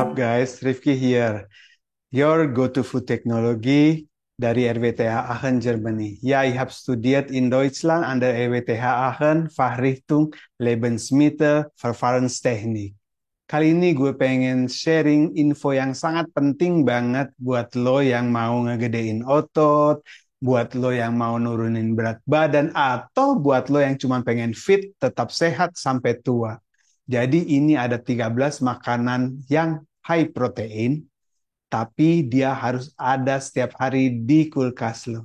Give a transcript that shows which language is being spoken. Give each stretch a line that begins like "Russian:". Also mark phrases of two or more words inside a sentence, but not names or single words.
English: guys, Rifki here. Your go-to food technology dari RWTH Aachen, Germany.
German: Ja, ich habe studiert in Deutschland an der RWTH Aachen, Fachrichtung Lebensmittel Verfahrenstechnik.
Indonesian: Kali ini gue pengen
English: sharing info
Indonesian: yang sangat penting banget buat lo yang mau ngegedein otot, buat lo yang mau nurunin berat badan, atau buat lo yang cuma pengen fit, tetap sehat sampai tua. Jadi ini ada 13 makanan yang
English: high protein,
Indonesian: tapi dia harus ada setiap hari di kulkas lo.